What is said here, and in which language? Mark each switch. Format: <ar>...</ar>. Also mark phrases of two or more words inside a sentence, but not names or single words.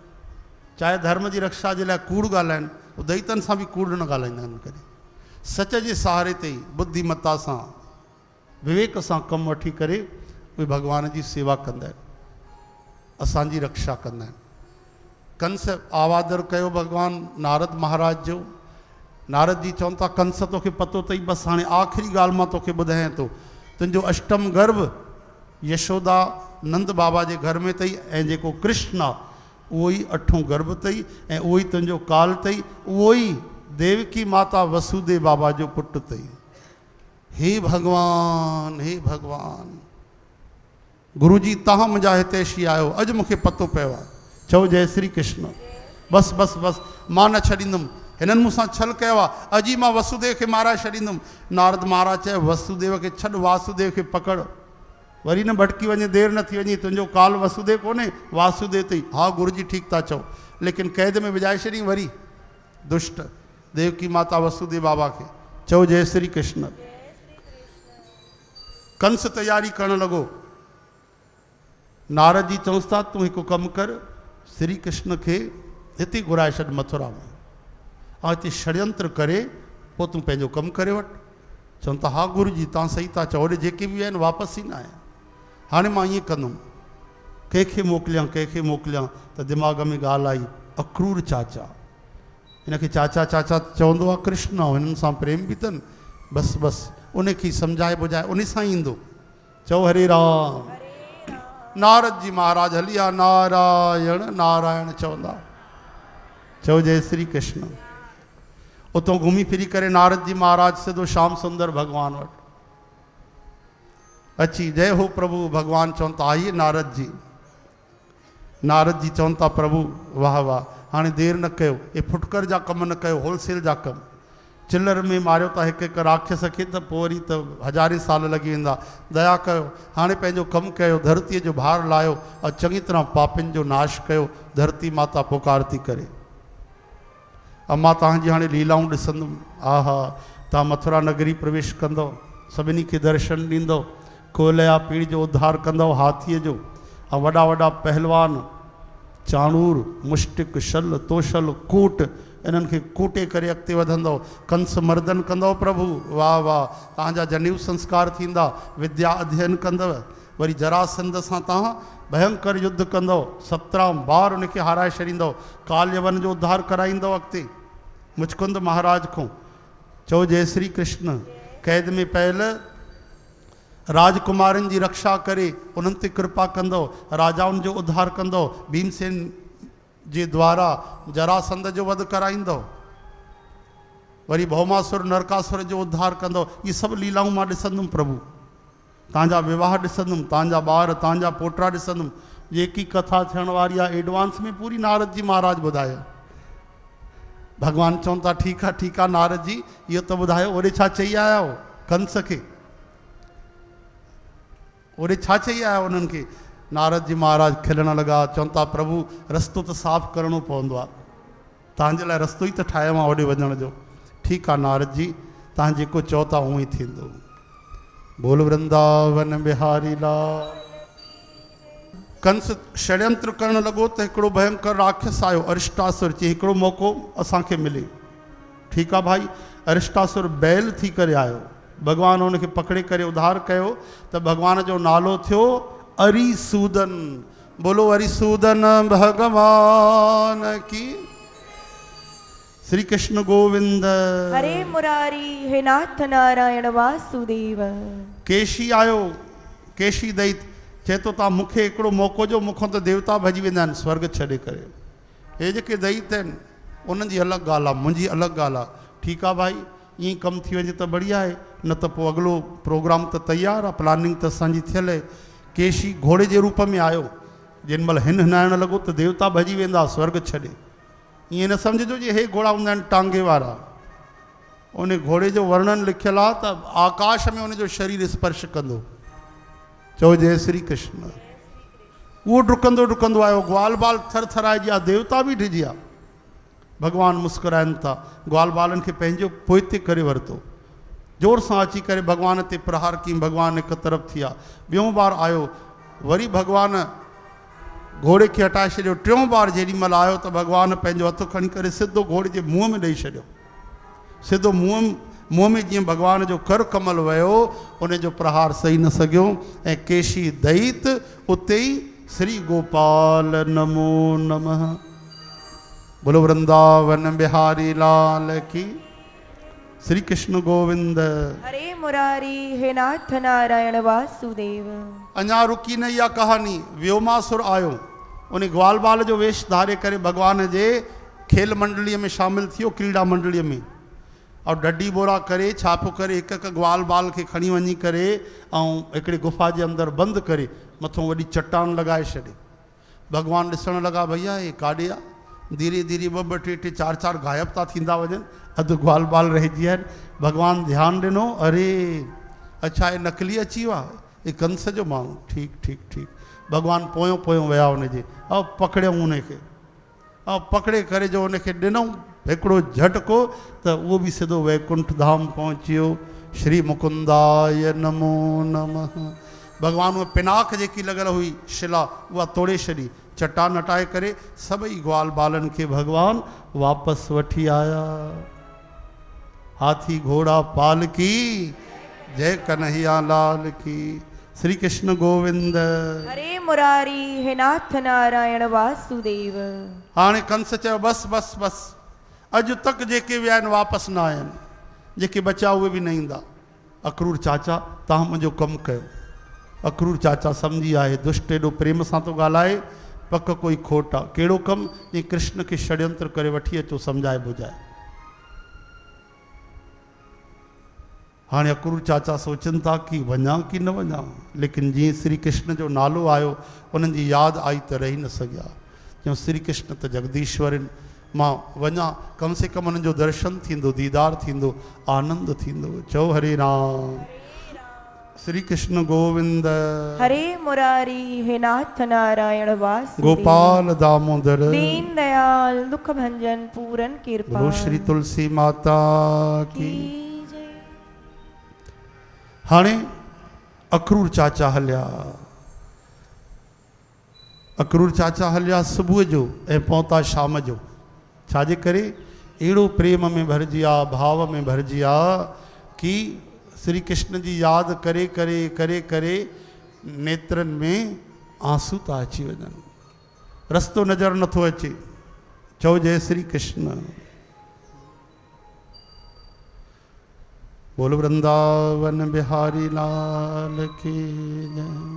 <sd>चाहे धर्म जी रक्षा जे लाइ कूड़ ॻाल्हाइनि, दैतनि सां बि कूड़ न ॻाल्हाईंदा आहिनि। कॾहिं सच जे सहारे ते ई बुद्धिमत्ता सां, विवेक सां कमु वठी करे उहे भॻवान जी सेवा कंदा आहिनि, असांजी रक्षा कंदा आहिनि। कंस आवादर कयो भॻवान नारद महाराज जो। नारद जी चवनि था, कंस तोखे पतो अथई, बसि हाणे आख़िरी ॻाल्हि मां तोखे ॿुधायां थो, तुंहिंजो अष्टम गर्भ यशोदा नंद बाबा जे घर में अथई, ऐं जेको कृष्ण आहे उहो ई अठों गर्भ अथई, ऐं उहो ई तुंहिंजो काल अथई, उहो ई देवकी माता वसुदेव बाबा जो पुटु अथई। हे भगवान, हे भगवान, गुरु जी तव्हां मुंहिंजा हितैषी आहियो, अॼु मूंखे पतो पियो आहे। चओ जय श्री कृष्ण। बसि बसि बसि, मां न छॾींदुमि, हिननि मूंसां छल कयो आहे, अॼु ई मां वसुदेव खे माराए छॾींदुमि। नारद महाराज चयो, वसुदेव खे छॾ, वासुदेव खे पकड़, वरी न भटकी वञे, देरि न थी वञे, तुंहिंजो काल वसुदेव कोन्हे, वासुदेव अथई। हा गुरु जी ठीकु था चओ, लेकिन कैद में विझाए छॾी वरी दुष्ट देवकी माता वसुदेव बाबा खे। चओ जय श्री कृष्ण। कंस तैयारी करण लॻो। नारद जी चवंसि था, तूं हिकु कमु कर, श्री कृष्ण खे हिते घुराए छॾ मथुरा में, ऐं हिते षड्यंत्र करे पोइ तूं पंहिंजो कमु करे वठि। चवनि था, हा गुरु जी तव्हां सही था चओ, होॾे जेके बि आहिनि वापसि ई न आया। हाणे मां ईअं कंदुमि, कंहिंखे मोकिलियां, त दिमाग़ में ॻाल्हि आई, अक्रूर चाचा, हिनखे चाचा चाचा चवंदो आहे कृष्ण, हिननि सां प्रेम बि अथनि, बसि बसि उनखे सम्झाए बुझाए उन सां ई ईंदो। चओ हरे राम। नारद जी महाराज हलिया, नारायण नारायण चवंदा। चओ जय श्री कृष्ण। उतों घुमी फिरी करे नारद जी महाराज सिधो श्याम सुंदर भगवान वटि। अची जय हो प्रभु भगवान चवनि था आइए नारद जी चवनि था प्रभु वाह वाह हाणे देरि न कयो ये फुटकर जा कम न कयो होलसेल जा कम चिल्लर में मारियो था हिकु हिकु राक्षस खे त पोइ वरी त हज़ारे साल लॻी वेंदा दया कयो हाणे पंहिंजो कमु कयो धरतीअ जो भार लायो ऐं चङी तरह पापियुनि जो नाश कयो धरती माता पुकार थी करे मां तव्हांजी हाणे लीलाऊं ॾिसंदुमि आहा तव्हां मथुरा नगरी प्रवेश कंदव सभिनी खे दर्शन ॾींदव कोलया पीढ़ जो उद्धार कंदव हाथीअ जो ऐं वॾा वॾा पहलवान चाणूर मुष्टिक शल तोशल कूट इन्हनि खे कूटे करे अॻिते वधंदव कंस मर्दन कंदव प्रभु वाह वाह तव्हांजा जनेऊ संस्कार थींदा विद्या अध्ययन कंदव वरी जरासंध सां तव्हां भयंकर युद्ध कंदव 17 बार उनखे हाराए छॾींदव काल्यवन जो उद्धार कराईंदव अॻिते मुचकुंद महाराज खां चओ जय श्री कृष्ण कैद में पयल राजकुमारनि जी रक्षा करे उन्हनि ते कृपा कंदव राजाउनि जो उद्धार कंदव भीमसेन जे द्वारा जरासंध जो वध कराईंदव वरी भौमासुर नरकासुर जो उद्धार कंदव ये सभु लीलाऊं मां ॾिसंदुमि प्रभु तव्हांजा विवाह ॾिसंदुमि तव्हांजा ॿार तव्हांजा पोटा ॾिसंदुमि जेकी कथा थियण वारी आहे एडवांस में पूरी नारद जी महाराज ॿुधायो भगवान चवनि था ठीकु आहे नारद जी इहो त ॿुधायो ओॾे छा चई आया हो कंस खे ओॾे छा चई आया उन्हनि खे नारद जी महाराज खिलण लॻा चवनि था प्रभु रस्तो त साफ़ करिणो पवंदो आहे तव्हांजे लाइ रस्तो ई त ठाहियो आहे ओॾे वञण जो ठीकु आहे नारद जी तव्हां जेको चओ था उहो ई थींदो बोल वृंदावन बिहारी लाल कंस षड्यंत्र करणु लॻो त हिकिड़ो भयंकर राक्षस आयो अरिष्टासुर चई हिकिड़ो मौक़ो असांखे मिले ठीकु आहे भाई अरिष्टासुर बैल थी करे आयो भगवान उनखे पकड़े करे उद्धार कयो त भगवान जो नालो थियो अरिसूदन</sd> <hi>बोलो अरिसूदन भगवान की</hi> <sd>श्री कृष्ण गोविंद</sd> <hi>हरे मुरारी हे नाथ नारायण वासुदेव</hi> <sd>केशी आयो केशी दैत चए थो तव्हां मूंखे हिकिड़ो मौक़ो जो मूंखां त देवता भॼी वेंदा आहिनि स्वर्ग छॾे करे हे जेके दैत आहिनि उन्हनि जी अलॻि ॻाल्हि आहे मुंहिंजी अलॻि ॻाल्हि आहे ठीकु आहे भाई ईअं कमु थी वञे त बढ़िया आहे न त पोइ अॻिलो प्रोग्राम त तयारु आहे प्लानिंग त असांजी थियल आहे केशी घोड़े जे रूप में आयो जेॾी महिल हिन हिनाइण लॻो त देवता भॼी वेंदा स्वर्ग छॾे ईअं न सम्झिजो जे हे घोड़ा हूंदा आहिनि टांगे वारा उन घोड़े जो वर्णन लिखियलु आहे त आकाश में उनजो शरीर स्पर्श कंदो चओ जय श्री कृष्ण उहो डुकंदो डुकंदो आयो ग्वाल बाल थर थराइजी आहे देवता बि डिॼी आहे भगवान मुस्कुराइनि था ग्वाल बालनि खे पंहिंजो पोइते करे वरितो जोर सां अची करे भगवान ते प्रहार कयईं भगवान हिकु तरफ़ थी विया ॿियों बार आयो वरी भगवान घोड़े खे हटाए छॾियो टियों बार जेॾी महिल आयो त भगवान पंहिंजो हथु खणी करे सिधो घोड़े जे मुंहं में ॾेई छॾियो सिधो मुंहं में जीअं भगवान जो कर कमल वियो उन जो प्रहार सही न सघियो ऐं केशी दैत उते ई</sd> <sa>श्री गोपाल नमो नमः</sa> <hi>बोलो वृंदावन बिहारी लाल की</hi> <sd>श्री कृष्ण गोविंद</sd> <hi>हरे मुरारी हे नाथ नारायण वासुदेव</hi> <sd>अञा रुकी न इहा कहानी व्योमासुर आयो उन ग्वाल बाल जो वेश धारे करे भगवान जे खेल मंडलीअ में शामिल थियो क्रीड़ा मंडलीअ में और डडी बोरा करे छापो करे हिकु हिकु ग्वाल बाल खे खणी वञी करे ऐं हिकिड़ी गुफ़ा जे अंदरि बंदि करे मथां वॾी चट्टान लॻाए छॾे भगवान ॾिसण लॻा भैया हे काॾे आहे धीरे धीरे ॿ ॿ टे टे चार चार गायब था थींदा वञनि अधु ग्वाल बाल रहिजी विया आहिनि भगवान ध्यानु ॾिनो</sd> <hi>अरे अच्छा</hi> <sd>हे नकली अची वियो आहे हे कंस जो माण्हू ठीकु भगवान पोयों पोयों विया हुनजे ऐं पकड़ियऊं उनखे ऐं पकड़े करे जो उनखे ॾिनऊं हिकिड़ो झटको त उहो बि सिधो वैकुंठ धाम पहुची वियो</sd> <sa>श्री मुकुंदाय नमो नमः</sa> <sd>भगवान उहा पिनाक जेकी लॻल हुई शिला उहा तोड़े छॾी चट्टान हटाए करे सभई ग्वाल बालनि खे भगवान वापसि वठी आया</sd> <hi>हाथी घोड़ा पाल की जय कन्हैया लाल की</hi> <sd>श्री कृष्ण गोविंद</sd> <hi>हरे मुरारी हे नाथ नारायण वासुदेव</hi> <sd>हाणे कंस चयो बसि बसि बसि अॼु तक जेके विया आहिनि वापसि न आया आहिनि जेके बचा उहे बि न ईंदा अक्रूर चाचा तव्हां मुंहिंजो कमु कयो अक्रूर चाचा सम्झी आहे दुष्ट एॾो प्रेम सां थो ॻाल्हाए पक कोई खोट आहे कहिड़ो कमु जीअं कृष्ण खे षड्यंत्र करे वठी अचो सम्झाए ॿुधाए हाँ अक्रूर चाचा सोचन था कि वञा कि न वञा, लेकिन जी श्री कृष्ण जो नालो आयो उन्हनि जी यादि आई त रही न सघिया। क्यों श्री कृष्ण त जगदीश्वर आहिनि, मां वञा</sd> <hi>कम से कम</hi> <sd>उन्हनि जो दर्शन थींदो, दीदार थींदो, आनंद थींदो। चओ हरे राम। श्री कृष्ण गोविंद</sd> <hi>हरे मुरारी हे नाथ नारायण वासुदेव गोपाल दामोदर दीन दयाल दुख भंजन पूरन कृपा। बोलो श्री तुलसी माता की। जय।</hi> <sd>हाणे अक्रूर चाचा हलिया, अक्रूर चाचा हलिया सुबुह जो ऐं पहुता शाम जो। छाजे करे? अहिड़ो प्रेम में भरिजी आ, भाव में भरिजी आ कि श्री कृष्ण जी यादि करे करे करे करे नेत्रनि में आंसू था अची वञनि, रस्तो नज़र नथो अचे। चओ जय श्री कृष्ण।</sd> <hi>बोल वृंदावन बिहारी लाल की जय।</hi>